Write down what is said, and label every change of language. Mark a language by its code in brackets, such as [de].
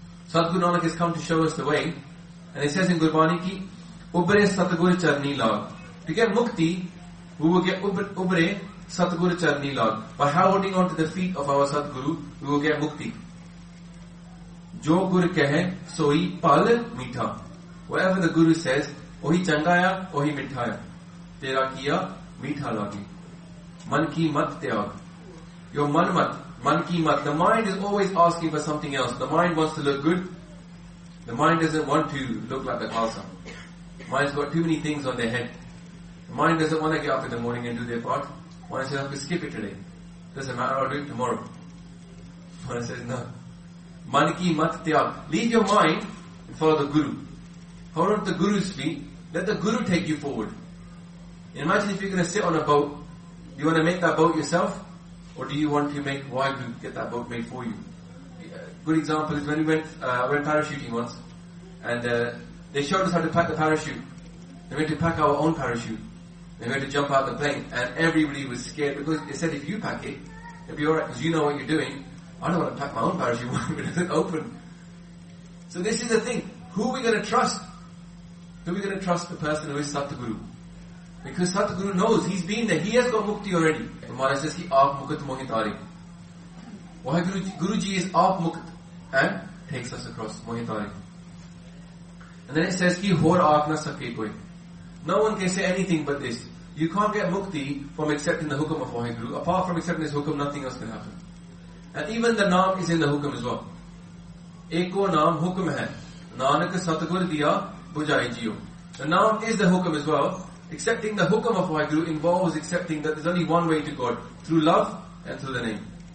[en] Sadguru Nanak has come to show us the way. And it says in Gurbani ki, [pa] Ubre Satguru Charni Lag. [en] To get mukti, we will get [pa] Ubre Satguru Charni Lag. [en] By holding on to the feet of our Sadguru, we will get mukti. [pa] Jo Guru kehe, soi pal mitha. [en] Whatever the Guru says, [pa] ਓਹੀ ਚੰਗਾ ਆ, ਓਹੀ ਮਿੱਠਾ ਆ. Tera kiya, mitha lagi. Man ki mat teag. [en] Your [pa] ਮਨ ਕੀ ਮਤ. [en] The mind is always asking for something else. The mind wants to look good. The mind doesn't want to look like the khalsa. Mind's got too many things on their head. The mind doesn't want to get up in the morning and do their part. Mind says, I'm going to skip it today. Doesn't matter, I'll do it tomorrow. Mind says, no. [pa] Man ki mat teag. [en] Leave your mind and follow the Guru. Hold on to the Guru's feet. Let the Guru take you forward. Imagine if you're going to sit on a boat. Do you want to make that boat yourself? Or do you want to make Waheguru get that boat made for you? A good example is when we went parachuting once. And they showed us how to pack the parachute. They went to pack our own parachute. They went to jump out of the plane, and everybody was scared because they said, if you pack it, it'll be alright, because you know what you're doing. I don't want to pack my own parachute when it's open. So this is the thing. Who are we going to trust? Who are we going to trust? The person who is Satguru. Because Satguru knows, he's been there, he has got mukti already. And Maharaj says, [pa] ਕਿ ਆਪ ਮੁਕਤ ਮੋਹਿ ਤਾਰੀ. [en] Guruji is [pa] aap mukat [en] and takes us across [pa] mohi tari. [en] And then it says, [pa] ਕਿ ਹੋਰ ਆਪ ਨਾ ਸੱਕੇ ਕੋਈ. [en] No one can say anything but this. You can't get mukti from accepting the hukam of Waheguru. Apart from accepting his hukam, nothing else can happen. And even the naam is in the hukam as well. [pa] Eko naam hukam hai. Nanak Satguru diya bujai jiyo. [en] The naam is the hukam as well. Accepting the hukam of Waheguru involves accepting that there's only one way to God, through love and through the name.